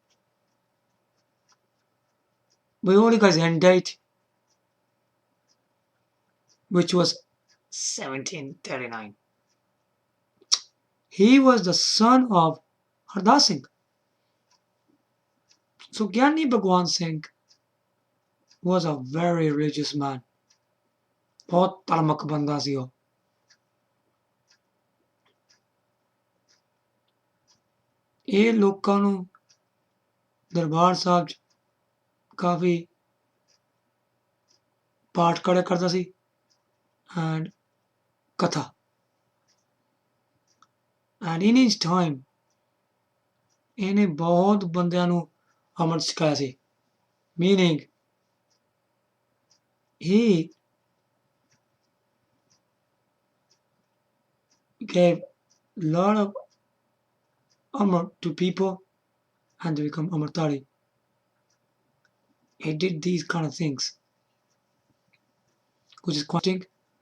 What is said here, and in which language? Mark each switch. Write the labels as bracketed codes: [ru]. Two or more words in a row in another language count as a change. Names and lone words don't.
[en] We only got his end date, which was 1739. He was the son of Hardas Singh. So Gyani Bhagwan Singh was a very religious man. [hi] बहुत धार्मिक बंदा [pa] ਸੀ ਉਹ ਇਹ ਲੋਕਾਂ ਨੂੰ ਦਰਬਾਰ ਸਾਹਿਬ 'ਚ ਕਾਫੀ ਪਾਠ ਕਰਿਆ ਕਰਦਾ ਸੀ [en] and katha. And in his time [pa] ਇਹਨੇ ਬਹੁਤ ਬੰਦਿਆਂ ਨੂੰ ਅੰਮ੍ਰਿਤ ਛਕਾਇਆ ਸੀ. [en] Meaning he gave a lot of amrit to people and they become amritari. He did these kind of things, which is quite interesting.